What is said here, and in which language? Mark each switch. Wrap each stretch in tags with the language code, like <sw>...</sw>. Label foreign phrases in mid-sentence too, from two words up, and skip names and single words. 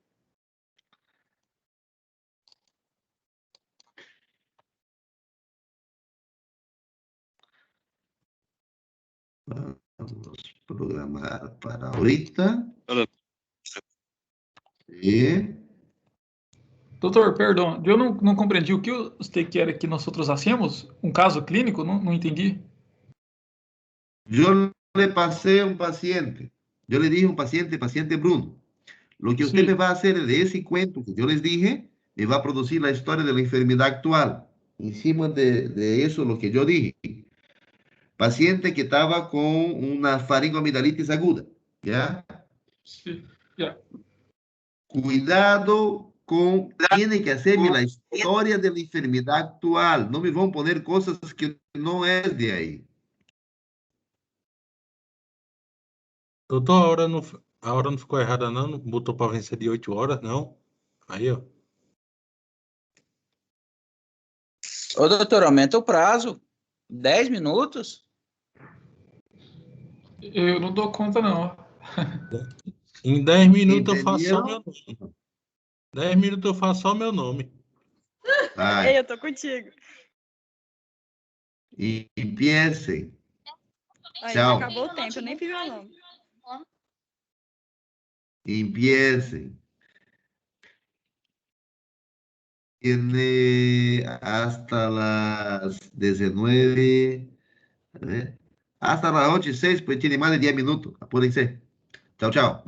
<es>Vamos a programar para ahorita. Sí.</es> <pt>Doutor, perdão, eu não compreendi o que você quer que nós outros hacemos? Um caso clínico? Não entendi.</pt> <es>Yo le pasé a un paciente. Yo le dije a un paciente, paciente Bruno, lo que usted Sí. me va a hacer de ese cuento que yo les dije, me va a producir la historia de la enfermedad actual. Encima de eso, lo que yo dije. Paciente que estaba con una faringoamidalitis aguda, ¿ya? Sí, ya. Cuidado con, tiene que hacerme la historia de la enfermedad actual. No me van a poner cosas que no es de ahí.</es> <pt>Doutor, a hora não ficou errada, não? Não botou para vencer de 8 horas, não? Aí, ó. Ô, doutor, aumenta o prazo. 10 minutos? Eu não dou conta, não. Em 10 minutos eu faço só Entendeu? meu nome. 10 minutos eu faço só meu nome. Vai. Ei, eu tô contigo.</pt> <es>E empiecem.</es> <pt>Aí, Tchau. já acabou o tempo, eu nem fiz meu nome.</pt> <es>Empiecen. Tiene hasta las 19, hasta las 8:06, pues tiene más de 10 minutos. Apúrense. Chao, chao.</es>